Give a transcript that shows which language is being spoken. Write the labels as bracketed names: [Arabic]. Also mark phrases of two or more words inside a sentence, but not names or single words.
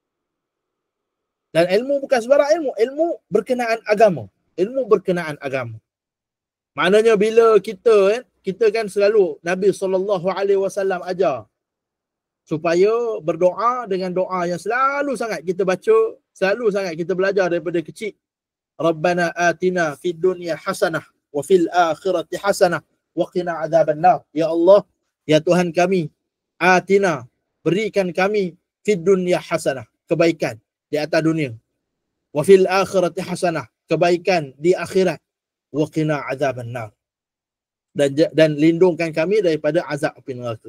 [Malay] Dan ilmu bukan sebarang ilmu, ilmu berkenaan agama. Ilmu berkenaan agama. Maknanya bila kita kan selalu Nabi SAW ajar supaya berdoa dengan doa yang selalu sangat kita baca, selalu sangat kita belajar daripada kecil. [Arabic] ربنا آتنا في الدنيا حسنة وفي الآخرة حسنة وقنا عذاب النار. [Malay] Ya Allah, ya Tuhan kami, atina, berikan kami [Arabic] في الدنيا حسنة, [Malay] kebaikan di atas dunia. [Arabic] وفي الآخرة حسنة, [Malay] kebaikan di akhirat. [Arabic] وقنا عذاب النار. [Malay] Dan lindungkan kami daripada azab api neraka.